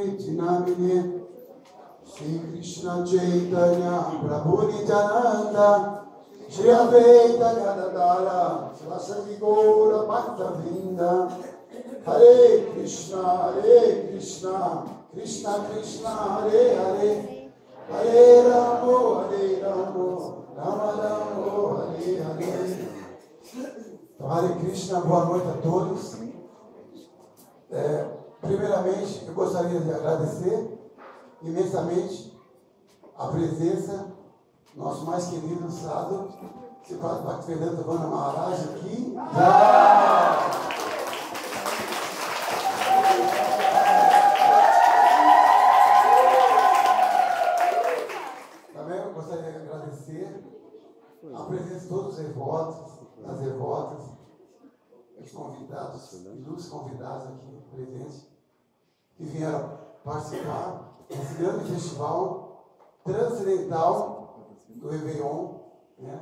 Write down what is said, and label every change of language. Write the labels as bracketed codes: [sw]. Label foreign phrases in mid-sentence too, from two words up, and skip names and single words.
[sa] Tinamine Sri Krishna Chaitanya Prabhu Nityananda Shri Advaita Gadadara Saraswati Gaura Bhakta Vrinda Hare Krishna Krishna Krishna Hare Hare Hare Ramo Rama Ramo Hare Hare. [pt] Hare Krishna, boa noite a todos. Primeiramente, eu gostaria de agradecer imensamente a presença do nosso mais querido Sadhu, Sripad Bhaktivedanta Vana Maharaj aqui. Também eu gostaria de agradecer a presença de todos os devotos, as devotas, os convidados, ilustres convidados aqui presentes, que vieram participar desse grande festival transcendental do Réveillon, né?